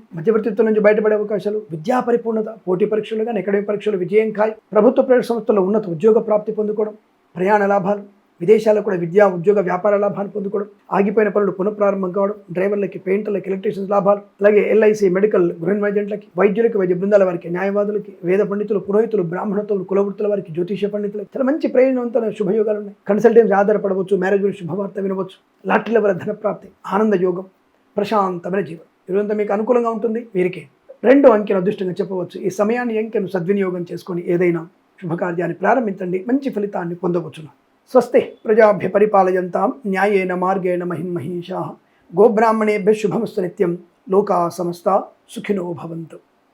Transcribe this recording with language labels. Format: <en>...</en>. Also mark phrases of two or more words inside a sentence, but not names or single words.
<te>మధ్యవర్తిత్వం నుంచి బయటపడే అవకాశాలు, విద్యా పరిపూర్ణత, పోటీ పరీక్షలు కానీ అకాడమిక్ పరీక్షలు విజయం ఖాయం, ప్రభుత్వ ప్రైవేట్ సంస్థల్లో ఉన్నత ఉద్యోగ ప్రాప్తి పొందుకోవడం, ప్రయాణ లాభాలు, విదేశాల్లో కూడా విద్యా ఉద్యోగ వ్యాపార లాభాన్ని పొందుకోవడం, ఆగిపోయిన పనులు పునఃప్రారంభం కావడం, డ్రైవర్లకి, పెయింటర్లకి, ఎలక్ట్రీషియన్స్ లాభాలు, అలాగే ఎల్ఐసి, మెడికల్, గృహిణి వైద్యులకి, వైద్యులకి, వైద్య బృందాల వారికి, న్యాయవాదులకి, వేద పండితులు, పురోహితులు, బ్రాహ్మణత్వం, కులవృత్తుల వారికి, జ్యోతిష పండితులకి చాలా మంచి ప్రయోజనవంతమైన శుభయోగాలు ఉన్నాయి. కన్సల్టెన్సీ ఆధారపడవచ్చు, మ్యారేజ్ గురించి శుభవార్త వినవచ్చు, లాటరీల వల్ల ధన ప్రాప్తి, ఆనంద యోగం, ప్రశాంతమైన జీవనం, ఇదంతా మీకు అనుకూలంగా ఉంటుంది. వీరికి 2 అంకెను అదృష్టంగా చెప్పవచ్చు. ఈ సమయాన్ని అంకెను సద్వినియోగం చేసుకొని ఏదైనా శుభకార్యాన్ని ప్రారంభించండి, మంచి ఫలితాన్ని పొందవచ్చును.</te> <sa>స్వస్తి ప్రజాభ్య పరిపాలయంతాం న్యాయేన మార్గేణ మహిం మహిషాః. గోబ్రాహ్మణేభ్యः శుభమస్తు నిత్యం. లోకా సమస్తా సుఖినో భవంతు.</sa>